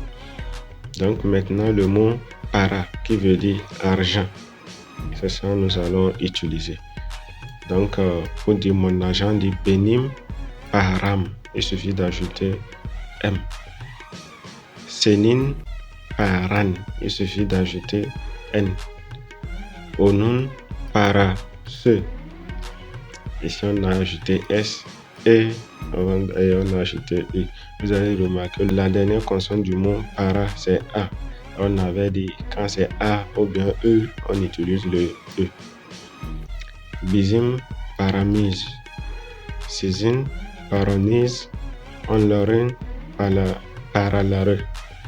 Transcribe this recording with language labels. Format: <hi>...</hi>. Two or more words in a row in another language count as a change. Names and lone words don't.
<fr>Donc maintenant le mot para, qui veut dire argent. C'est ça que nous allons utiliser. Donc pour dire mon argent, dit</fr> <tr>benim param.</tr> <fr>Il suffit d'ajouter M.</fr> <tr>Senin paran.</tr> <fr>Il suffit d'ajouter N.</fr> <tr>Onun parası.</tr> <fr>Ici on a ajouté S et on a ajouté I. Vous allez remarquer la dernière consonne du mot para c'est A. On avait dit quand c'est A ou bien E, on utilise le E.</fr> <tr>Bizim paramiz. Sizin paroniz. Onların paraları.</tr>